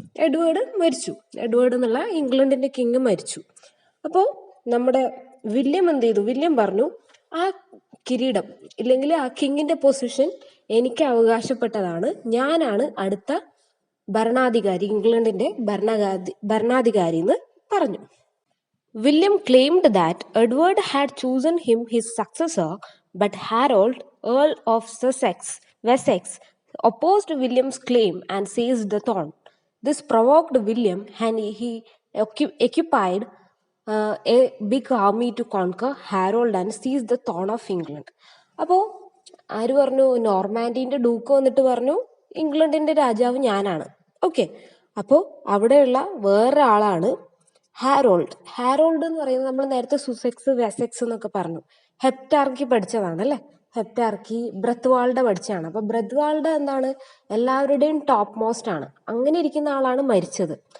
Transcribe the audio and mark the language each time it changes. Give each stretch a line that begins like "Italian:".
Malayalam: Edward എന്നുള്ള ഇംഗ്ലണ്ടിന്റെ king മരിച്ചു. അപ്പോൾ നമ്മുടെ വില്യം എന്ത് ചെയ്തു? വില്യം പറഞ്ഞു, ആ കിരീടം ഇല്ലെങ്കിൽ ആ കിങ്ങിന്റെ പൊസിഷൻ എനിക്ക് അവകാശപ്പെട്ടതാണ്, ഞാനാണ് അടുത്ത ഭരണാധികാരി, ഇംഗ്ലണ്ടിന്റെ ഭരണാധികാരി എന്ന് പറഞ്ഞു.
English: William claimed that Edward had chosen him his successor, but Harold, Earl of Wessex, opposed William's claim and seized the throne. This provoked William, and he occupied a big army to conquer Harold and seize the throne of England.
Malayalam: അപ്പോൾ ആര് പറഞ്ഞു? നോർമാൻഡിന്റെ Duke വന്നിട്ട് പറഞ്ഞു, ഇംഗ്ലണ്ടിന്റെ രാജാവ് ഞാനാണ്. Okay, അപ്പോൾ അവിടെയുള്ള വേറൊരാളാണ് ഹാരോൾഡ് എന്ന് പറയുന്നത്. നമ്മൾ നേരത്തെ സുസെക്സ്, വെസെക്സ് എന്നൊക്കെ പറഞ്ഞു. ഹെപ്റ്റാർക്കി പഠിച്ചതാണ് അല്ലെ? ഹെപ്റ്റാർക്കി ബ്രത്വാൾഡ പഠിച്ചതാണ്. അപ്പൊ ബ്രത്വാൾഡ എന്താണ്? എല്ലാവരുടെയും ടോപ്പ് മോസ്റ്റ് ആണ്. അങ്ങനെ ഇരിക്കുന്ന ആളാണ് മരിച്ചത്.